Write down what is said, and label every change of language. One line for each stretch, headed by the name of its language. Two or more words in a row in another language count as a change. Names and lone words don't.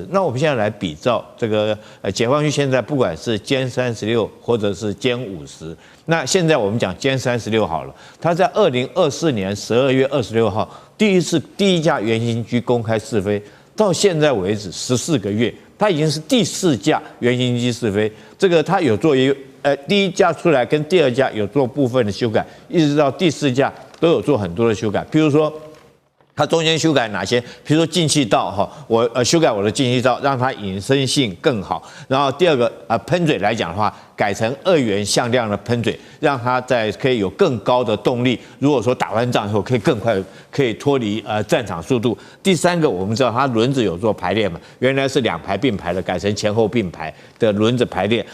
Chinese: 那我們現在來比照這個解放軍現在不管是殲36或者是殲50。那現在我們講殲36好了，它在2024年12月26號第一架原型機公開試飛，到現在為止14個月，它已經是第4架原型機試飛。這個它有做第一架出來跟第2架有做部分的修改，一直到第4架都有做很多的修改。譬如說， 它中間修改哪些？比如說进氣道哈，我修改我的进氣道，讓它隱身性更好。然後第二個噴嘴來講的話，改成2元向量的噴嘴，讓它可以有更高的動力。如果說打完仗以後可以更快，可以脫離戰場速度。第三個，我們知道它輪子有做排列嘛，原來是2排並排的，改成前後並排的輪子排列。